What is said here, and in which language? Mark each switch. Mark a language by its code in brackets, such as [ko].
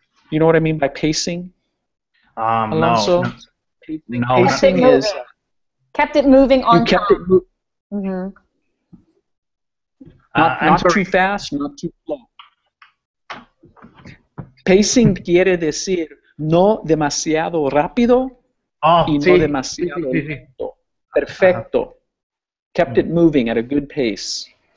[en] You know what I mean by pacing? Alonzo? No. Pacing is kept it moving on. You kept it moving. Mm-hmm. Not too fast, not too slow. [es] Pacing quiere decir no demasiado rápido y no demasiado lento. Perfecto. [en] Kept it moving at a good pace.